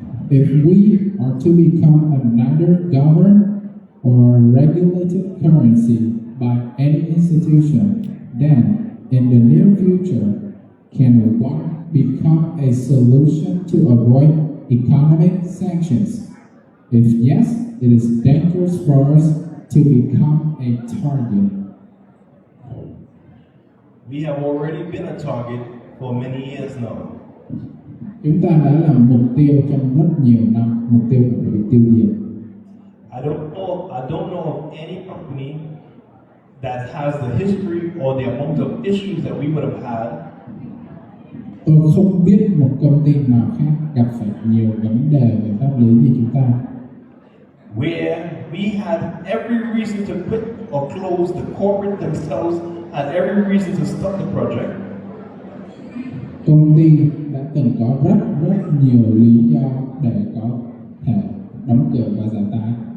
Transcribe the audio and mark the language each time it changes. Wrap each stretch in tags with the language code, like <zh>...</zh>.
<en>If we are to become another governed or regulated currency by any institution, then in the near future, can one become a solution to avoid economic sanctions? If yes, it is dangerous for us to become a target. We have already been a target for many years now.</en> <vi>Chúng ta đã là mục tiêu trong rất nhiều năm, mục tiêu của việc tiêu diệt.</vi> <en>I don't know of any company that has the history or the amount of issues that we would have had.</en> <vi>Tôi không biết một công ty nào khác gặp phải nhiều vấn đề về pháp lý như chúng ta.</vi> <en>Where we had every reason to quit or close, the corporate themselves had every reason to stop the project.</en> <vi>Công ty đã từng có rất nhiều lý do để có thể đóng cửa và giải tán.</vi>